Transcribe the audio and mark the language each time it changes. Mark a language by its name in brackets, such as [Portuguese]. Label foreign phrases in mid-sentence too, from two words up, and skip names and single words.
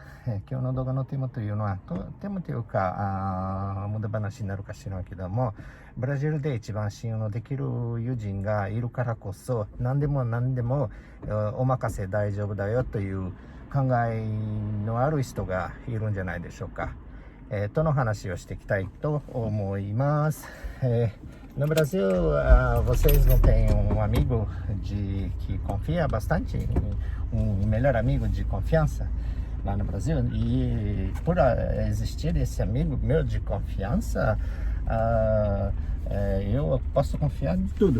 [Japanese] 今日の動画のテーマというのは、テーマというか無駄話になるかしらんけども、ブラジルで一番信用のできる友人がいるからこそ、何でもお任せ大丈夫だよという考えのある人がいるんじゃないでしょうか。との話をしていきたいと思います。 [Portuguese] No Brasil, vocês não têm um amigo que confia bastante, melhor amigo de confiança lá no Brasil? E por existir esse amigo meu de confiança, eu posso confiar em tudo.